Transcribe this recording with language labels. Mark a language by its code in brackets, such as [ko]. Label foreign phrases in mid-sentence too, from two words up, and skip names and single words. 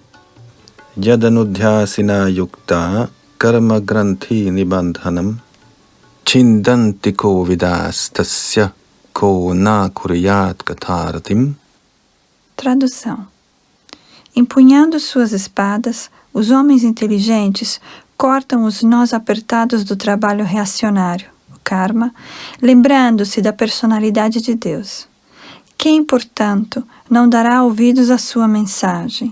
[sa] Yadanudhyasina yukta karma granthi nibandhanam chindanti ko vidas tasya ko na kuryat katharatim. [pt] Tradução. Empunhando suas espadas, os homens inteligentes cortam os nós apertados do trabalho reacionário, o karma, lembrando-se da personalidade de Deus. Quem, portanto, não dará ouvidos à sua mensagem?